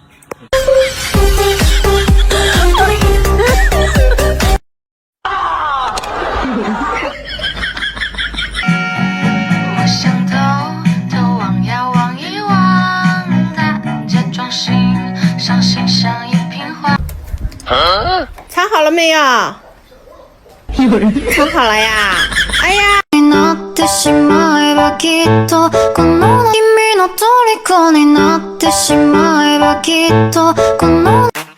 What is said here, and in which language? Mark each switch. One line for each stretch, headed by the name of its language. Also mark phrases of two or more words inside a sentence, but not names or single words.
Chinese: 我想偷望呀望一望的，假装欣赏欣赏一瓶花。藏好了没有？有人藏好了呀！哎呀！
Japanese: なってしまえばきっとこの君の虜になってしまえばきっとこの